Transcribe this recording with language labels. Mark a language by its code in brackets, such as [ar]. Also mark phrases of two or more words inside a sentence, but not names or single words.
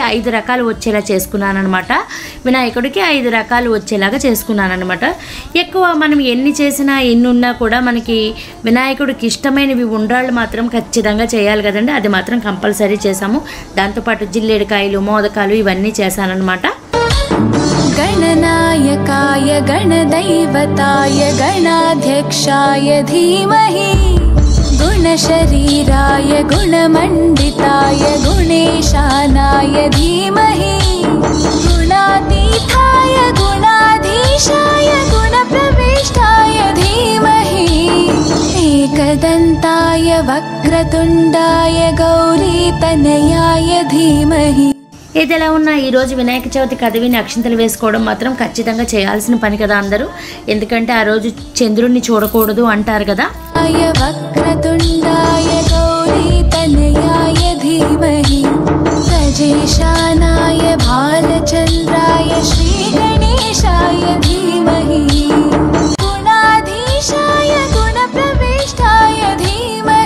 [te] 5 రకాలు వచ్చేలా చేసుకున్నాను అనమాట. వినాయకుడికి 5 రకాలు వచ్చేలాగా చేసుకున్నాను అనమాట. ఎక్కువ మనం ఎన్ని చేసినా ఎన్ని ఉన్నా కూడా మనకి వినాయకుడికి ఇష్టమైనవి ఉండ్రాళ్ళు మాత్రం ఖచ్చితంగా చేయాలి కదండి. అది మాత్రం కంపల్సరీ చేసాము. దాంతోపాటు జిల్లేడుకాయలు, మోదకాలు ఇవన్నీ చేశానన్నమాట. [sa] गणनायकाय गणदैवताय गणाध्यक्षाय धीमहि गुणशरीराय गुणमण्डिताय गुणेशानाय धीमहि गुणातीताय गुणाधीशाय गुणप्रविष्टाय धीमहि एकदन्ताय वक्रतुण्डाय गौरीतनयाय धीमहि. [te] ఏదైనా ఉన్నా ఈరోజు వినాయక చవితి కథ విని అక్షింతలు వేసుకోవడం మాత్రం ఖచ్చితంగా చేయాల్సిన పని కదా అందరూ. ఎందుకంటే ఆ రోజు చంద్రుడిని చూడకూడదు అంటారు కదా. [sa] వక్రతుండాయ గౌరీతనయాయ ధీమహి ప్రజేశానాయ బాలచంద్రాయ శ్రీ గణేశాయ ధీమహి గుణాధీశాయ గుణప్రవిష్టాయ ధీమహి.